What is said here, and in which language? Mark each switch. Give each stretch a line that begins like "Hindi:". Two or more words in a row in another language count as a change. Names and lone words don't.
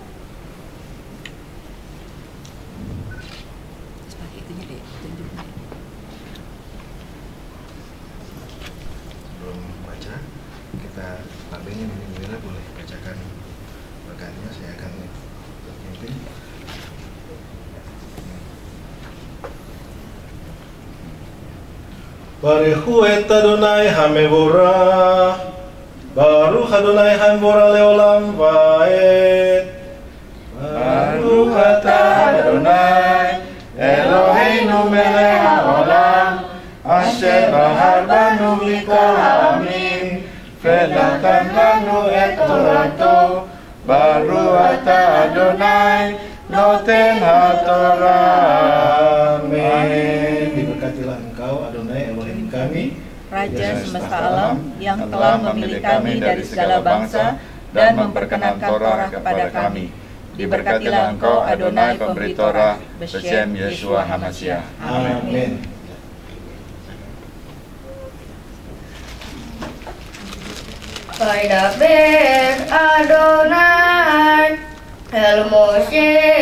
Indonesian: Seperti itunya deh, tunjuknya. Sebelum baca, kita Pak Benny dan Ibu Wira boleh bacakan berkatnya. Saya akan memimpin.
Hebrew: ברוך את אדוני המבורך, ברוך אדוני המבורך לעולם ועד. ברוך אתה אדוני אלוהינו מלך העולם אשר בחר בנו מכל העמים ונתן לנו את תורתו. ברוך אתה אדוני נותן התורה.
Indonesian: Amin. Diberkatilah Engkau Adonai Elohim kami, Raja semesta alam yang telah memilih kami dari segala bangsa dan memperkenankan Torah kepada kami. Diberkatilah Engkau Adonai pemberi Torah
Hebrew: בשם ישוע המשיח.
Indonesian: Amin.
Hebrew: וידבר אדוני אל משה